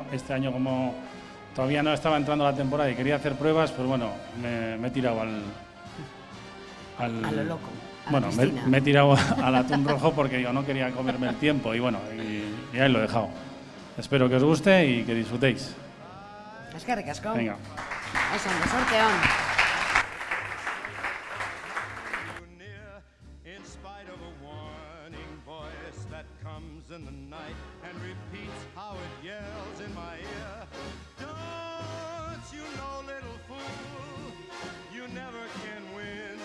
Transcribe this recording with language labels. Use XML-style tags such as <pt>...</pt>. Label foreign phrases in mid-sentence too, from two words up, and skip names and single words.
<es>Este año, como todavía no estaba entrando la temporada y quería hacer pruebas, pues bueno, me he tirado A lo loco. Bueno, me he tirado al atún rojo porque yo no quería comerme el tiempo y bueno, y ahí lo he dejado. Espero que os guste y que disfrutéis.</es> <eu>Eskerrik asko.</eu> <es>Venga. Eso, sorteón.</es> <en>In spite of a warning voice that comes in the night and repeats how it yells in my ear. Don't you know, little fool, you never can win.</en>